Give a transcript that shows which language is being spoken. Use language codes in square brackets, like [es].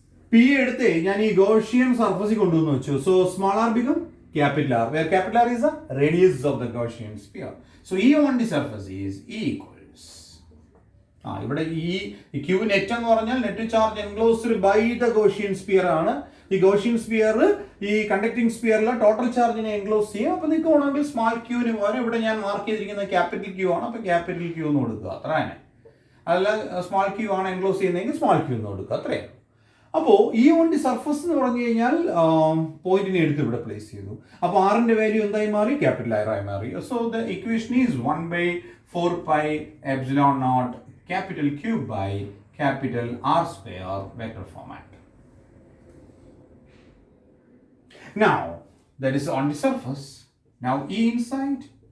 [ml] P എടുത്ത് ഞാൻ ഈ ഗോഷ്യൻ സർഫസിൽ കൊണ്ടുവന്ന് വെച്ചു. [en] So small R become capital R, where capital R is the radius of the Gaussian sphere. So E on the surface is E equals [ml] ഇവിടെ ഈ [en] Q net [ml] എന്ന് പറഞ്ഞാൽ [en] Net charge enclosed by the Gaussian sphere ആണ്. [ml] ഈ Gaussian sphere ഈ conducting സ്പിയറിലെ total ചാർജിനെ enclose ചെയ്യും. അപ്പോൾ നിങ്ങൾക്ക് വേണമെങ്കിൽ സ്മാൾ ക്യൂവിന് പോലെ ഇവിടെ ഞാൻ മാർക്ക് ചെയ്തിരിക്കുന്ന ക്യാപിറ്റൽ ക്യൂ ആണ്, അപ്പോൾ ക്യാപിറ്റൽ ക്യൂ എന്ന് കൊടുക്കുക, അത്ര തന്നെ. അല്ല സ്മാൾ ക്യൂ ആണ് എൻക്ലോസ് ചെയ്യുന്നതെങ്കിൽ സ്മാൾ ക്യൂ എന്ന് കൊടുക്കുക, അത്രയാണ്. അപ്പോൾ ഈ ഓൺ ദി സർഫസ് എന്ന് പറഞ്ഞു കഴിഞ്ഞാൽ പോയിന്റിനെ എടുത്ത് ഇവിടെ പ്ലേസ് ചെയ്തു. അപ്പോൾ ആറിന്റെ വാല്യൂ എന്തായി മാറി? ക്യാപിറ്റൽ ആർ ആയി മാറി. [en] So the equation is 1 by 4 pi epsilon naught capital Q by capital R square vector format. Now that is on the surface. Now E inside.